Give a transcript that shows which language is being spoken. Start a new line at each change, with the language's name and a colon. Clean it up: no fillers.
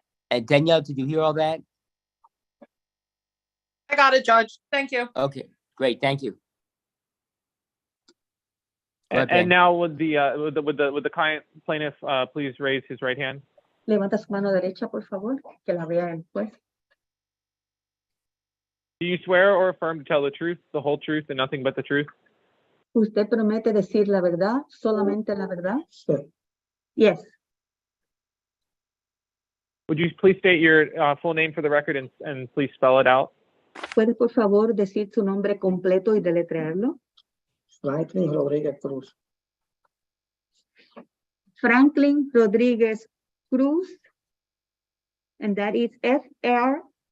English: And Danielle, did you hear all that? I got it, Judge. Thank you. Okay, great, thank you. Go ahead, And now would the client plaintiff please raise his right hand?
Spanish: Levanta su mano derecha, por favor, que la vea el juez.
English: Do you swear or affirm to tell the truth, the whole truth, and nothing but the truth?
Spanish: ¿Usted promete decir la verdad, solamente la verdad? Sí.
English: Yes. Would you please state your full name for the record and please spell it out?
Spanish: ¿Puede por favor decir su nombre completo y deletrearlo?
English: Franklin Rodriguez Cruz. Franklin Rodriguez Cruz, and that is Franklin.